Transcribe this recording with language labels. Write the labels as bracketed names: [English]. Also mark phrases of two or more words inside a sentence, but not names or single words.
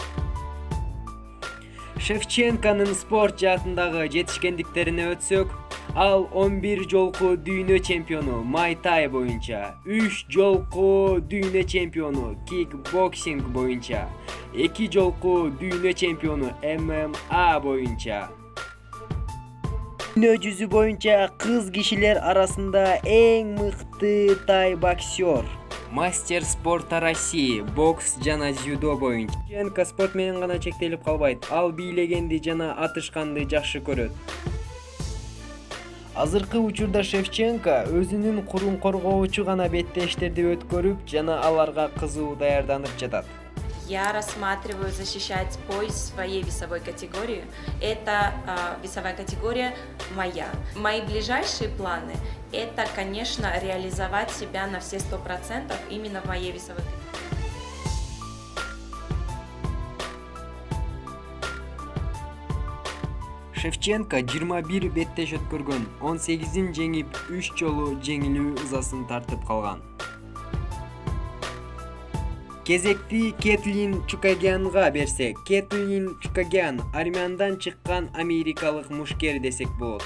[Kyrgyz] Шевченконун спорт жаатындагы жетишкендиктерине өтсөк, ал 11 жолку дүйнө чемпиону Майтай боюнча, 3 жолку дүйнө чемпиону кикбоксинг боюнча, 2 жолку дүйнө чемпиону ММА боюнча. Дүйнө жүзү боюнча кыз кишилер арасында эң мыкты тай боксер. [Russian] Мастер спорта России, [Kyrgyz] бокс жана дзюдо боюнча. Шевченко спорт менен гана чектелип калбайт. Ал бийлегенди жана атышканды жакшы көрөт. Азыркы учурда Шевченко өзүнүн курун коргоочу гана беттештерди өткөрүп жана аларга кызуу даярданып жатат. [Russian] Я рассматриваю защищать пояс своей весовой категории. Это весовая категория моя. Мои ближайшие планы – это, конечно, реализовать себя на все 100% именно в моей весовой категории. [Kyrgyz] Шевченко 21 беттеш өткөргөн, 18-ин жеңип, 3 жолу жеңилүү ызасын тартып калган. Кезекти Кетлин Чукагянга берсек, Кетлин Чукагян армяндан чыккан америкалык мушкер десек болот.